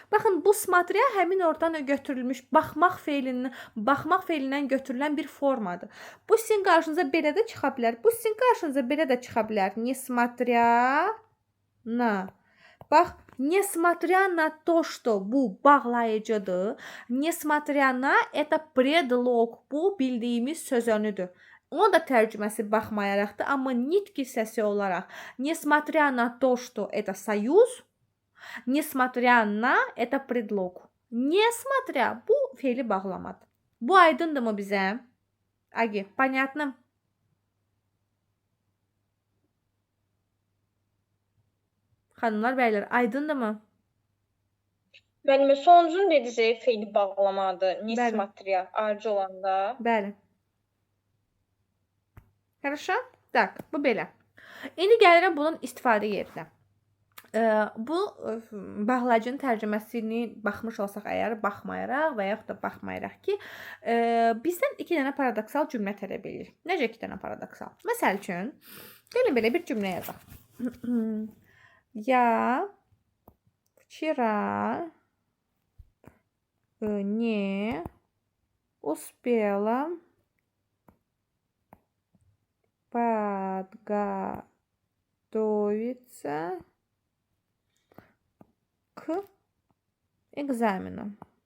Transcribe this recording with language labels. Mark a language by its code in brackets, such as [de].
[az] Baxın, bu смотря həmin oradan götürülmüş baxmaq feilindən götürülən bir formadır. Bu sizin qarşınıza belə də çıxa bilər. Bu sizin qarşınıza belə də çıxa bilər. [ru] Несмотря на. Bax, несмотря на то, что [az] bu bağlayıcıdır. [ru] Несмотря на это предлог. [az] Bu bildiyimiz söz önüdür. Ona da tərcüməsi baxmayaraqdır, amma nitq hissəsi olaraq [ru] nесмотря на то, что это союз, несмотря на это предлог. [az] Несмотря bu fe'li bağlamadır. Bu aydındırmı bizə? [ru] Agi, понятно? [az] Xanımlar, bəylər, aydındırmı? Müəllimə, sonuncunu dediniz, fe'li bağlamadır. Nismatria arcı olanda. Bəli. [ru] Хорошо? Так, [az] bu belə. İndi gəlirəm bunun istifadə yerinə. Bu bağlayıcının tərcüməsini baxmış olsaq əgər, baxmayaraq və yaxud da baxmayaraq ki, bizdən 2 dənə paradoksal cümlə tələb edir. Necə 2 dənə paradoksal? Məsəl üçün, gəlin belə bir cümlə yazaq. [ru] Я вчера не успела подготовиться к экзамену.